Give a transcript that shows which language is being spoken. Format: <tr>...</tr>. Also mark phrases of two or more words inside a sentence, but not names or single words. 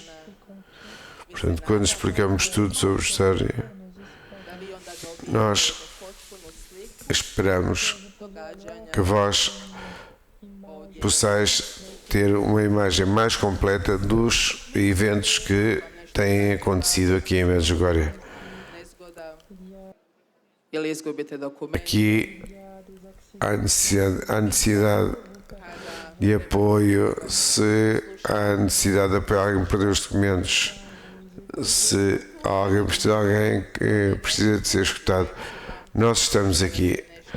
<pt>Portanto, quando explicamos tudo sobre a história, nós esperamos que vós possais ter uma imagem mais completa dos eventos que têm acontecido aqui em Medjugorje.</pt> <hr>Nezgoda ili izgubite dokument.</hr> <pt>Aqui há necessidade de apoio, se há necessidade de apoio, alguém perdeu os documentos, se alguém precisa de alguém que precisa de ser escutado, nós estamos aqui</pt>